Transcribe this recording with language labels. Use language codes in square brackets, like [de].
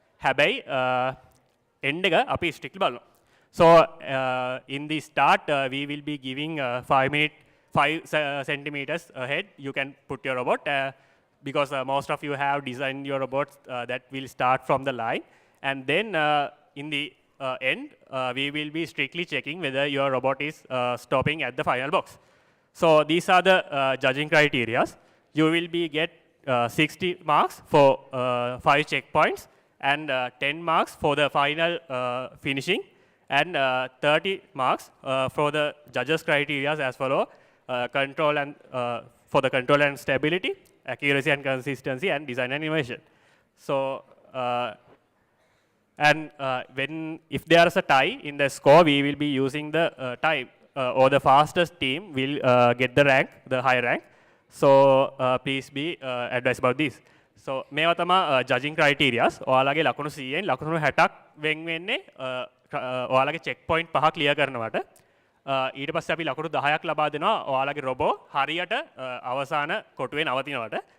[si] හැබැයි එන්ඩ් එක අපි ස්ට්‍රික්ට්ලි බලනවා. [en] So in the start we will be giving 5 centimeters ahead you can put your robot because most of you have designed your robots that will start from the line, and then in the end we will be strictly checking whether your robot is stopping at the final box. So these are the judging criteria. You will be get 60 marks for 5 checkpoints and 10 marks for the final finishing, and 30 marks for the judges criteria as follow: control and for the control and stability, accuracy and consistency, and design and innovation. So and if there is a tie in the score, we will be using the time or the fastest team will get the rank, the high rank. So please be advised about this. So [si] මේවා තමයි [en] judging criterias. [si] ඔයාලගේ ලකුණු 100න් ලකුණු 60ක් වෙන් වෙන්නේ ඔයාලගේ check point 5 clear කරනවට. ඊට පස්සේ අපි ලකුණු 10ක් ලබා දෙනවා ඔයාලගේ රොබෝ හරියට අවසාන කොටුවේ නවතිනවට.